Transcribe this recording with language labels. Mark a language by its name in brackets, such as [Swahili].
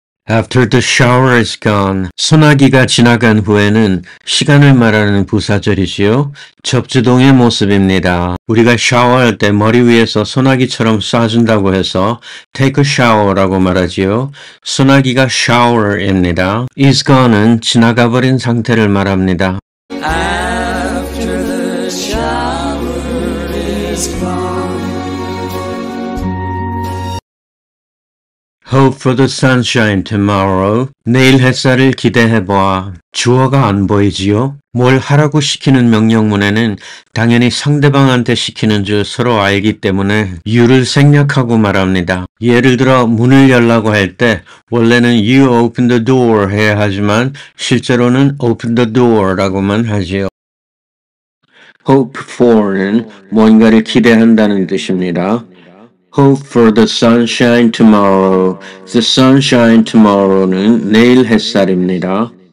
[English] After the shower is gone, [Korean] 소나기가 지나간 후에는 시간을 말하는 부사절이지요. 접지동의 모습입니다. 우리가 샤워할 때 머리 위에서 소나기처럼 쏴준다고 해서 take a shower라고 말하지요. 소나기가 shower입니다. is gone은 지나가버린 상태를 말합니다. [English] After the shower is gone. Hope for the sunshine tomorrow. [Korean] 내일 햇살을 기대해봐. 주어가 안 보이지요? 뭘 하라고 시키는 명령문에는 당연히 상대방한테 시키는 줄 서로 알기 때문에 you를 생략하고 말합니다. 예를 들어 문을 열라고 할 때 원래는 [English] you open the door [Korean] 해야 하지만 실제로는 open the door라고만 하지요. Hope for는 뭔가를 기대한다는 뜻입니다. [English] Hope for the sunshine tomorrow. [Korean] The sunshine tomorrow는 내일 햇살입니다.